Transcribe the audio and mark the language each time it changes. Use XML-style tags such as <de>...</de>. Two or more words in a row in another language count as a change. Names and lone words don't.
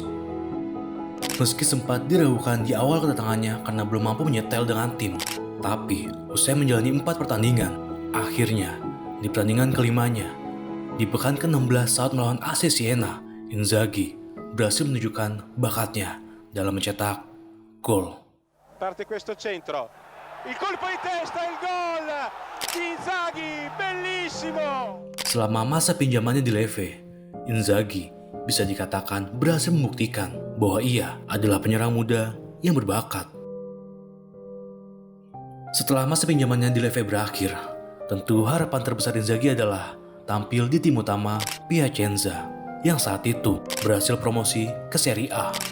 <id>Meski sempat diragukan di awal kedatangannya karena belum mampu menyetel dengan tim, tapi usai menjalani 4 pertandingan, akhirnya di pertandingan kelimanya, di pekan ke-16 saat melawan AC Siena, Inzaghi berhasil menunjukkan bakatnya dalam mencetak gol.</id> <it>Parte questo centro, il colpo di testa, il gol di Inzaghi, bellissimo.</it> <id>Selama masa pinjamannya di Leve, Inzaghi bisa dikatakan berhasil membuktikan bahwa ia adalah penyerang muda yang berbakat. Setelah masa pinjamannya di Leve berakhir, tentu harapan terbesar Inzaghi adalah tampil di tim utama Piacenza yang saat itu berhasil promosi ke Serie A.</id>